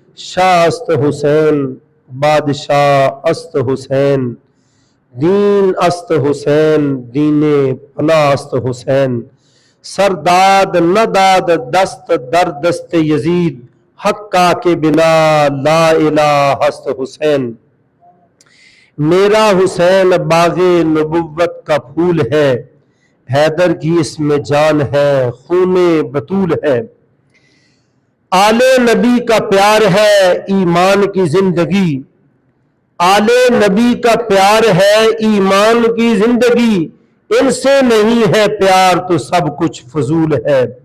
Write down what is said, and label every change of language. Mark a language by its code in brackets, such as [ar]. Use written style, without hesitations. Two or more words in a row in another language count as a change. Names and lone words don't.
[fa] شاہ است حسین بادشاہ است حسین دین است حسین دین پناہ است حسین سرداد نہ داد دست در دست یزید حقا کے بنا لا الہ است حسین [ur] میرا حسین باغ نبوت کا پھول ہے حیدر کی اس میں جان ہے خون بطول ہے آل نبی کا پیار ہے ایمان کی زندگی آل نبی کا پیار ہے ایمان کی زندگی ان سے نہیں ہے پیار تو سب کچھ فضول ہے